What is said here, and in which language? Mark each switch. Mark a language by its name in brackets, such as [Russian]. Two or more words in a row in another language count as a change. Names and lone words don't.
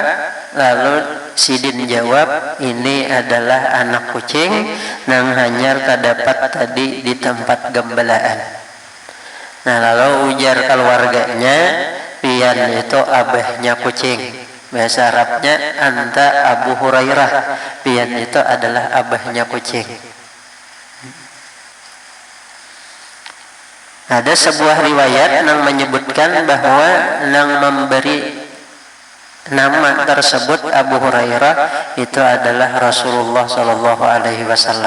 [Indonesian] Lalu sidin jawab, ini adalah anak kucing yang hanya terdapat tadi di tempat gembalaan. Nah lalu ujar keluarganya, pian itu abahnya kucing. [Arabic] Bahasa Arabnya anta Abu Hurairah, [Indonesian] pian itu adalah abahnya kucing. Ada sebuah riwayat yang menyebutkan bahwa yang memberi nama tersebut Abu Hurairah itu adalah Rasulullah [Arabic] Shallallahu Alaihi Wasallam.